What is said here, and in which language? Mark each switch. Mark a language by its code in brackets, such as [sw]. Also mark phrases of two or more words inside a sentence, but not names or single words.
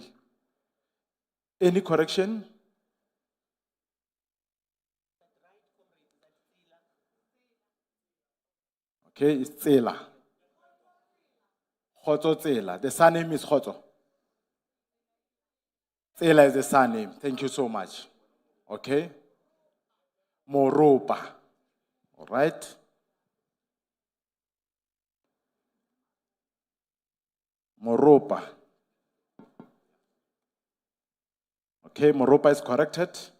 [en] Any correction? Okay, it's Tsela. Khotso Tsela. The surname is Khotso. Tsela is the surname. Thank you so much. Okay. Moropa. All right. Moropa. Okay, Moropa is corrected.